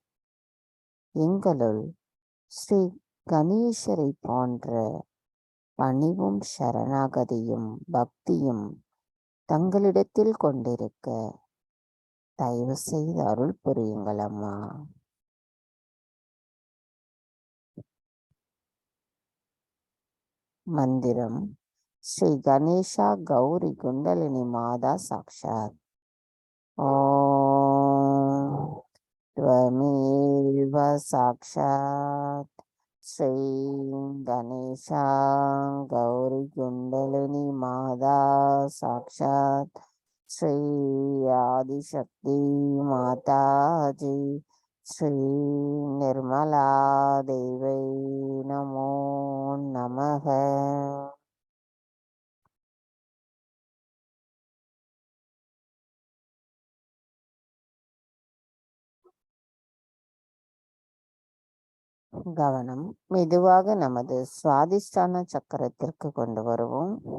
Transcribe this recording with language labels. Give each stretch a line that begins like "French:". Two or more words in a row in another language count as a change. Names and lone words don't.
Tamil: எங்களுள் ஸ்ரீ கணேசரை போன்ற பணிவும் சரணாகதியும் பக்தியும் தங்களிடத்தில் கொண்டிருக்க தயவு செய்து அருள் புரியுங்கள் அம்மா. மந்திரம் ஸ்ரீ கணேசா கௌரி குண்டலினி
Sanskrit: माता साक्षात्. ஓம் त्वमेव साक्षात् श्री गणेशा गौरी कुंडलिनी माता साक्षात् श्री आदिशक्ति माताजी श्री निर्मला देवी नमो नमः.
Tamil: கவனம் மெதுவாக நமது சுவாதிஷ்டான சக்கரத்திற்கு கொண்டு வருவோம்.